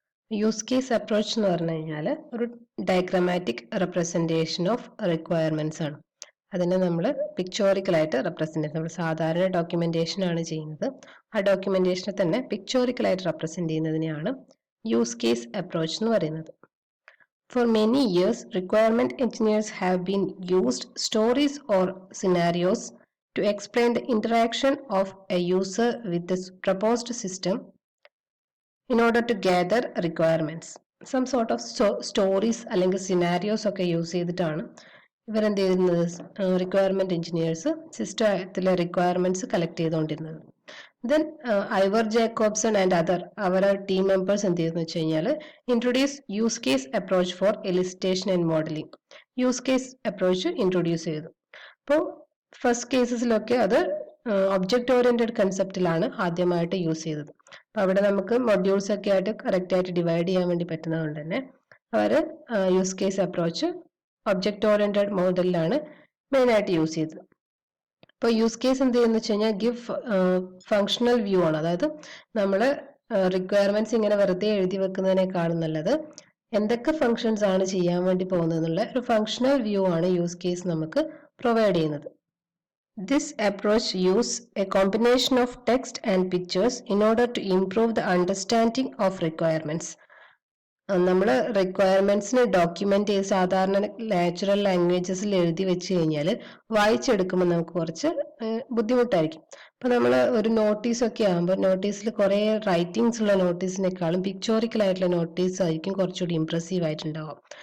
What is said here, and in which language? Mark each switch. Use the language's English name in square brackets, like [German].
[Malayalam] Use case approach എന്ന് പറഞ്ഞു കഴിഞ്ഞാൽ ഒരു [English] diagrammatic representation of requirements [Malayalam] ആണ്. അതിനെ നമ്മൾ പിക്ചോറിക്കൽ ആയിട്ട് റെപ്രസെന്റ് ചെയ്യുന്നത്. നമ്മൾ സാധാരണ ഡോക്യുമെന്റേഷൻ ആണ് ചെയ്യുന്നത്. ആ ഡോക്യുമെന്റേഷനെ തന്നെ പിക്ചോറിക്കൽ ആയിട്ട് റെപ്രസെന്റ് ചെയ്യുന്നതിനെയാണ് യൂസ് കേസ് അപ്രോച്ച് എന്ന് പറയുന്നത്. [English] For many years, requirement engineers have been used stories or scenarios to explain the interaction of a user with the proposed system in order to gather requirements. Some sort of stories [Malayalam] അല്ലെങ്കിൽ scenarios ഒക്കെ use ചെയ്തിട്ടാണ് ഇവരെന്ത് ചെയ്യുന്നത്, requirement engineers സിസ്റ്റത്തിലെ requirements collect ചെയ്തുകൊണ്ടിരുന്നത്. Then Ivor ജേക്കോബ്സൺ and other അവരുടെ team members എന്ത് ചെയ്തെന്ന് വെച്ച് കഴിഞ്ഞാൽ [English] Introduce use case approach for elicitation and modelling. [Malayalam] Use case approach introduce ചെയ്തു. അപ്പോൾ ഫസ്റ്റ് കേസസിലൊക്കെ അത് ഒബ്ജക്റ്റ് ഓറിയന്റഡ് കൺസെപ്റ്റിലാണ് ആദ്യമായിട്ട് യൂസ് ചെയ്തത്. അപ്പൊ അവിടെ നമുക്ക് മൊഡ്യൂൾസ് ഒക്കെ ആയിട്ട് കറക്റ്റ് ആയിട്ട് ഡിവൈഡ് ചെയ്യാൻ വേണ്ടി പറ്റുന്നതുകൊണ്ട് തന്നെ അവർ use case approach object oriented മോഡലിലാണ് main ആയിട്ട് യൂസ് ചെയ്തത്. ഇപ്പോൾ യൂസ് കേസ് എന്ത് ചെയ്യുന്ന വെച്ച് കഴിഞ്ഞാൽ [English] give functional view [Malayalam] ആണ്. അതായത് നമ്മൾ റിക്വയർമെന്റ്സ് ഇങ്ങനെ വെറുതെ എഴുതി വെക്കുന്നതിനേക്കാളും നല്ലത് എന്തൊക്കെ ഫങ്ഷൻസ് ആണ് ചെയ്യാൻ വേണ്ടി പോകുന്നത് എന്നുള്ള ഒരു ഫങ്ഷണൽ വ്യൂ ആണ് യൂസ് കേസ് നമുക്ക് പ്രൊവൈഡ് ചെയ്യുന്നത്. [English] This approach uses a combination of text and pictures in order to improve the understanding of requirements. [Malayalam] നമ്മൾ റിക്വയർമെന്റ്സിന് ഡോക്യുമെന്റ് ചെയ്ത് സാധാരണ നാച്ചുറൽ ലാംഗ്വേജസിൽ എഴുതി വെച്ച് കഴിഞ്ഞാൽ വായിച്ചെടുക്കുമ്പോൾ നമുക്ക് കുറച്ച് ബുദ്ധിമുട്ടായിരിക്കും. അപ്പൊ നമ്മൾ ഒരു നോട്ടീസ് ഒക്കെ ആകുമ്പോൾ നോട്ടീസിൽ കുറെ റൈറ്റിംഗ്സ് ഉള്ള നോട്ടീസിനേക്കാളും പിക്ചോറിക്കൽ ആയിട്ടുള്ള നോട്ടീസ് ആയിരിക്കും കുറച്ചുകൂടി ഇംപ്രസീവ് ആയിട്ടുണ്ടാവും.